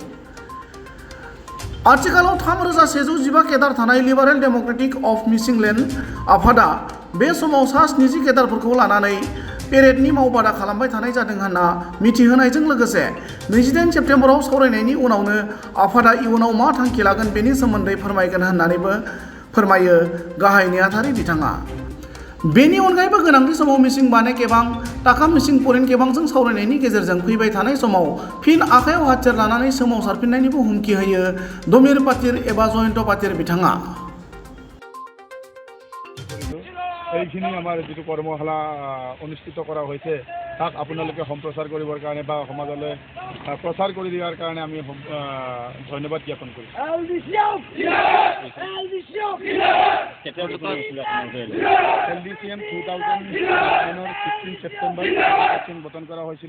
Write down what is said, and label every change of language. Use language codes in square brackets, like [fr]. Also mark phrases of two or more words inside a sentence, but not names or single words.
[brx] आथिखालाव 3115 केदार थानाय लिबारेल डेमोक्रेटिक अफ मिसिं लेन्ड आफादा बे समाव सा 70 केदारफोरखौ लानानै पेरेडनि मावबादा खालामबाय थानाय जादों होनना मिथिहोनायजों लोगोसे 28 सेप्तेम्बराव सावरायनायनि उनावनो आफादा इयुनाव मा थांखि लागोन बेनि सोमोन्दै फोरमायगोन होननानैबो फोरमायो गाहाय नेहाथारि बिथाङा। बेनि अनगायैबो गोनांथि समाव मिसिं बाने केबां टाका मिसिं परेन केबांजों सावरायनायनि गेजेरजों फैबाय थानाय समाव फिन आखायाव हाथियार लानानै सोमावसारफिननायनिबो हुमखि होयो दमिर पातिर एबा जयन्त पातिर बिथाङा। [as] এইখিনি আমাৰ যিটো কৰ্মশালা অনুষ্ঠিত কৰা হৈছে তাক আপোনালোকে সম্প্ৰচাৰ কৰিবৰ কাৰণে বা সমাজলৈ প্ৰচাৰ কৰি দিয়াৰ কাৰণে আমি ধন্যবাদ জ্ঞাপন কৰিছোঁ। LDCM 2009 16 ছেপ্টেম্বৰ গঠন কৰা হৈছিলে।